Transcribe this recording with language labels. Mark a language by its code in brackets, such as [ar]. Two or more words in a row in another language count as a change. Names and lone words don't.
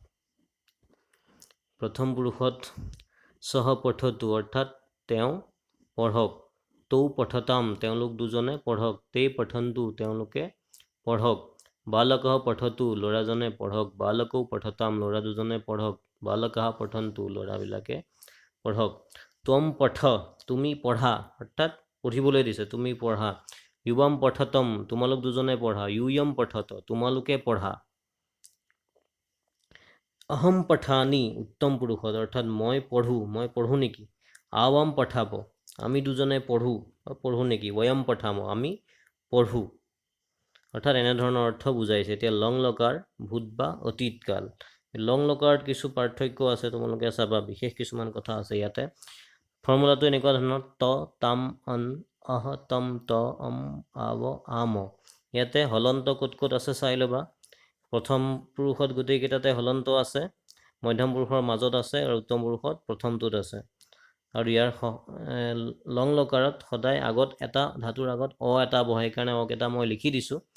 [as] প্ৰথম পুৰুষত [sa] সহ পঠতু [as] অৰ্থাৎ তেওঁ পঢ়ক [sa] তৌ পঠতাম [as] তেওঁলোক দুজনে পঢ়ক [sa] তে পঠন্তু [as] তেওঁলোকে পঢ়ক [sa] বালকঃ পঠতু [as] ল'ৰাজনে পঢ়ক [sa] বালকৌ পঠতাম [as] ল'ৰা দুজনে পঢ়ক [sa] বালকঃ পঠন্তু [as] ল'ৰাবিলাকে পঢ়ক [sa] ত্বম পঠ [as] তুমি পঢ়া অৰ্থাৎ পঢ়িবলৈ দিছে তুমি পঢ়া [sa] युवाम पठतम [as] তোমালোক দুজনে পঢ়া [sa] यूयम पठत [as] তোমালোকে পঢ়া [sa] अहम पठानी [as] উত্তম পুৰুষত অৰ্থাৎ মই পঢ়ো নেকি [sa] आवाम पठाब [as] আমি দুজনে পঢ়ো নেকি [sa] वयम पठाम [as] আমি পঢ়ো অৰ্থাৎ এনেধৰণৰ অৰ্থ বুজাইছে এতিয়া লং লকাৰ ভূত বা অতীতকাল লং লকাৰত কিছু পাৰ্থক্য আছে তোমালোকে চাবা বিশেষ কিছুমান কথা আছে ইয়াতে ফৰ্মুলাটো এনেকুৱা ধৰণৰ ত তাম অন আহ তম ত আৱ আম ইয়াতে হলন্ত ক'ত ক'ত আছে চাই ল'বা প্ৰথম পুৰুষত গোটেইকেইটাতে হলন্ত আছে মধ্যম পুৰুষৰ মাজত আছে আৰু উত্তম পুৰুষত প্ৰথমটোত আছে আৰু ইয়াৰ লং লকাৰত সদায় আগত এটা ধাতুৰ আগত এটা বহে কাৰণে কেইটা মই লিখি দিছোঁ